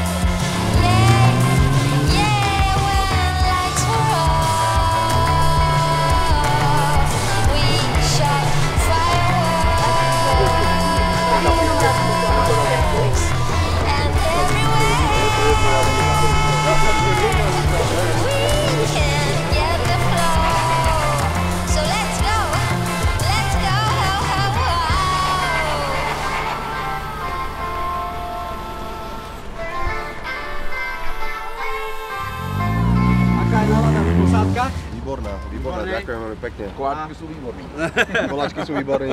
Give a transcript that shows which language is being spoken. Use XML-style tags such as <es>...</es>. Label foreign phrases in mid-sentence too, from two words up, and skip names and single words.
<en>Yeah, when lights were off, we shot fireworks, and everywhere we can get the flow. So let's go,</en> <sk>Aká je nálada v posádkach? Výborná, Výborné. ďakujem veľmi pekne. Koláčky sú výborné. Koláčky sú výborné.</sk>